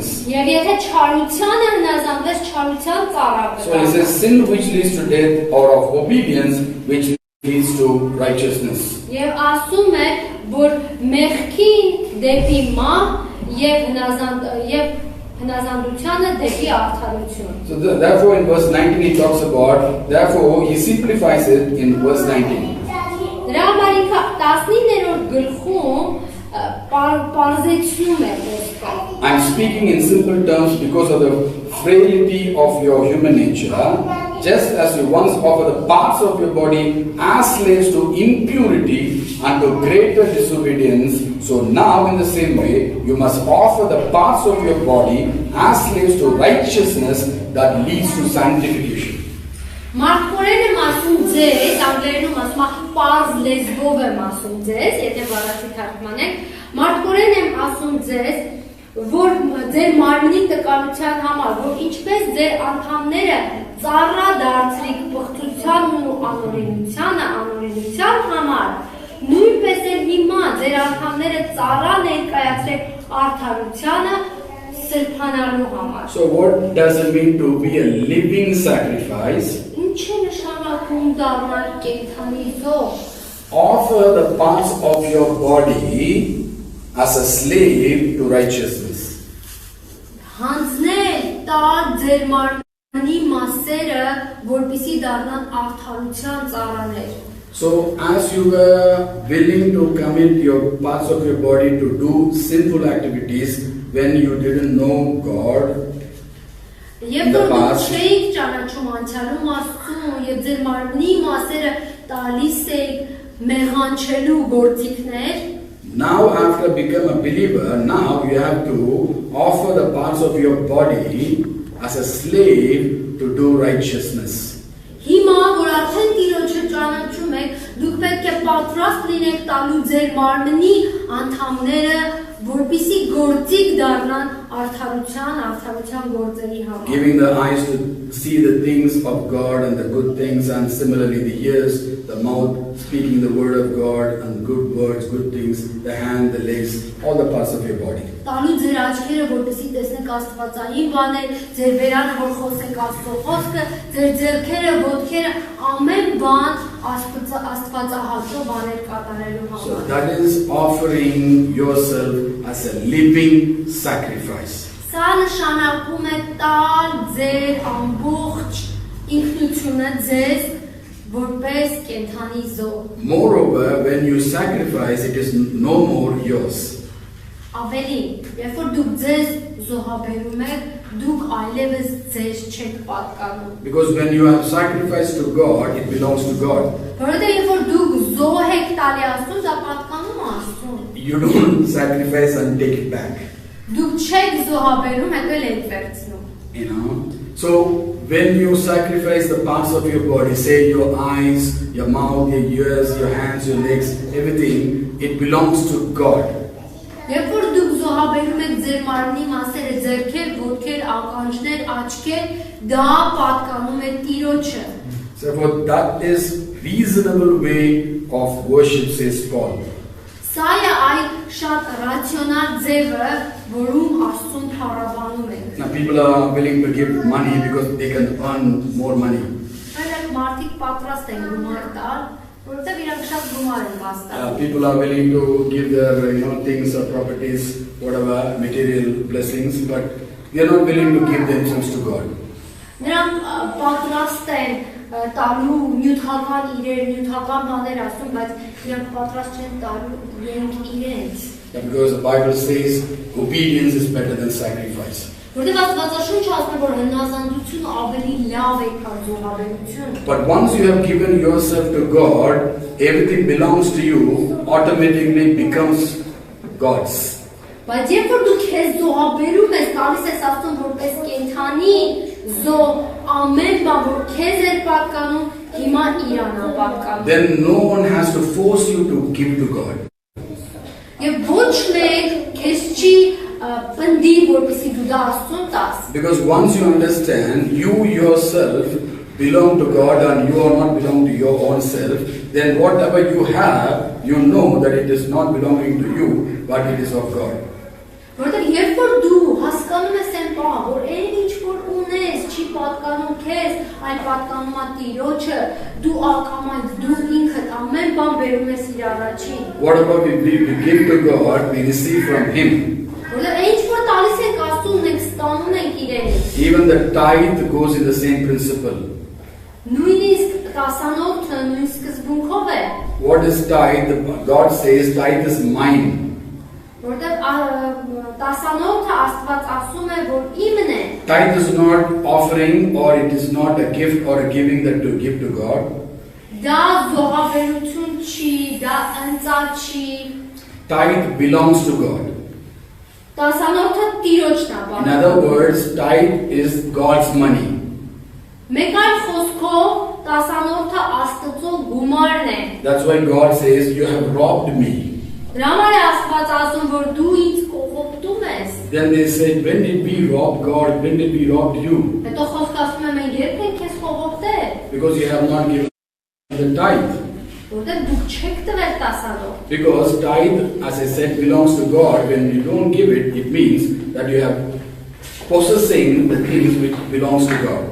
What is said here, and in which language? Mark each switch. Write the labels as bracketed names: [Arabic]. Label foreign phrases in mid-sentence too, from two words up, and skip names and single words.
[Armenian] Եվ եթե չարությանը հնազանդվես, չարության ծառա [English] So it says sin which leads to death, or of obedience which leads to righteousness. [Armenian] Եվ ասում է, որ մեղքին դեպի մահ եւ հնազանդությանը դեպի արդարություն։ [English] So therefore in verse 19 he talks about, therefore he simplifies it in verse 19. [Armenian] Դրա համար ինքը 19-րդ գլխում պարզեցնում է խոսքը։ [English] I'm speaking in simple terms because of the frailty of your human nature. Just as you once offered the parts of your body as slaves to impurity and to greater disobedience, so now in the same way you must offer the parts of your body as slaves to righteousness that leads to sanctification. [Armenian] Մարդկորեն եմ ասում ձեզ, անգլերենում ասում է պարզ լեզվով եմ ասում ձեզ, եթե բառացի թարգմանենք, մարդկորեն եմ ասում ձեզ, որ ձեր մարմնի տկարության համար, որ ինչպես ձեր անդամները ծառա դարձրիք պղծությանն ու անօրինության համար, նույնպես էլ հիմա ձեր անդամները ծառա ներկայացրեք արդարությանը սրբանալու համար։ [English] So what does it mean to be a living sacrifice? [Armenian] Ինչ է նշանակում դառնալ կենդանի զոհ։ [English] Offer the parts of your body as a slave to righteousness. [Armenian] Հանձնել տալ ձեր մարմնի մասերը, որպեսզի դառնան արդարության ծառաներ։ [English] So as you were willing to commit your parts of your body to do sinful activities when you didn't know God, [Armenian] Եվ որ դուք չէիք ճանաչում անցյալում Աստծուն եւ ձեր մարմնի մասերը տալիս եք մեղանչելու գործիքներ, [English] now after become a believer, now you have to offer the parts of your body as a slave to do righteousness. [Armenian] Հիմա որ արդեն Տիրոջը ճանաչում եք, դուք պետք է պատրաստ լինեք տալու ձեր մարմնի անդամները, որպեսզի գործիք դառնան արդարության գործերի համար։ [English] Giving the eyes to see the things of God and the good things, and similarly the ears, the mouth speaking the word of God and good words, good things, the hand, the legs, all the parts of your body. [Armenian] Տալու ձեր աչքերը, որպեսզի տեսնեք աստվածային բաներ, ձեր վերանը, որ խոսեք Աստծո խոսքը, ձեր ձեռքերը, ոտքերը, ամեն բան աստվածահաճո բաներ կատարելու համար։ [English] So that is offering yourself as a living sacrifice. [Armenian] Սա նշանակում է տալ ձեր ամբողջ ինքնությունը ձեզ որպես կենդանի զոհ։ [English] Moreover, when you sacrifice, it is no more yours. [Armenian] Ավելին, երբ որ դուք ձեզ զոհաբերում եք, դուք այլևս ձեզ չեք պատկանում։ [English] Because when you have sacrificed to God, it belongs to God. [Armenian] Որովհետև երբ որ դուք զոհ եք տալի Աստծուն, դա պատկանում է Աստծուն։ [English] You don't sacrifice and take it back. [Armenian] Դուք չեք զոհաբերում, հետո էլ եք վերցնում։ [English] You know? So when you sacrifice the parts of your body, say your eyes, your mouth, your ears, your hands, your legs, everything, it belongs to God. [Armenian] Երբ որ դուք զոհաբերում եք ձեր մարմնի մասերը, ձեռքեր, ոտքեր, ականջներ, աչքեր, դա պատկանում է Տիրոջը։ [English] So for that is reasonable way of worship, says Paul. [Armenian] Սա է այ շատ ռացիոնալ ձևը, որում Աստծուն փառաբանում ենք։ [English] Now people are willing to give money because they can earn more money. [Armenian] Այլև մարդիկ պատրաստ են գումար տալ, որովհետև իրանք շատ գումար են վաստակում։ [English] People are willing to give their things or properties, whatever, material blessings, but they are not willing to give themselves to God. [Armenian] Նրանք պատրաստ են տալու նյութական իրեր, նյութական բաներ ասում, բայց իրանք պատրաստ չեն տալու իրենք իրենց։ [English] Because the Bible says obedience is better than sacrifice. [Armenian] Որտեղ Աստվածաշունչը ասում է, որ հնազանդությունը ավելի լավ է, քան զոհաբերությունը։ [English] But once you have given yourself to God, everything belongs to you, automatically becomes God's. [Armenian] Բայց երբ որ դու քեզ զոհաբերում ես, տալիս ես Աստծուն որպես կենդանի զոհ, ամեն բան, որ քեզ էր պատկանում, հիմա իրան է պատկանում։ [English] Then no one has to force you to give to God. [Armenian] Եվ ոչ մեկ քեզ չի պնդի, որպեսզի դու դա Աստծուն տաս։ [English] Because once you understand you yourself belong to God and you are not belong to your own self, then whatever you have, you know that it is not belonging to you, but it is of God. [Armenian] Որտեղ երբ որ դու հասկանում ես այն բանը, որ այն ինչ որ ունես, չի պատկանում քեզ, այլ պատկանում է Տիրոջը, դու ակամայից, դու ինքդ ամեն բան բերում ես իր առաջին։ [English] Whatever we give to God, we receive from Him. [Armenian] Որտեղ այն ինչ որ տալիս ենք Աստծուն, մենք ստանում ենք իրենից։ [English] Even the tithe goes in the same principle. [Armenian] Նույնիսկ տասանորդը նույն սկզբունքով է է։ [English] What is tithe? God says tithe is mine. [Armenian] Որտեղ տասանորդը Աստված ասում է, որ իմն է։ [English] Tithe is not offering, or it is not a gift or a giving that to give to God. [Armenian] Դա զոհաբերություն չի, դա ընծա չի։ [English] Tithe belongs to God. [Armenian] Տասանորդը Տիրոջն է [English] In [Armenian] բառը։ [English] other words, tithe is God's money. [Armenian] Մեկ այլ խոսքով տասանորդը Աստծո գումարն է։ [English] That's why God says, you have robbed me. [Armenian] Դրա համար է Աստված ասում, որ դու ինձ կողոպտում ես։ [English] Then they said, when did we rob God? When did we rob you? [Armenian] Հետո խոսքը ասում է, մենք երբ ենք քեզ կողոպտել, [English] Because you have not given the tithe. [Armenian] որտեղ դուք չեք տվել տասանորդ։ [English] Because tithe, as I said, belongs to God. When you don't give it, it means that you have possessing the things which belongs to God.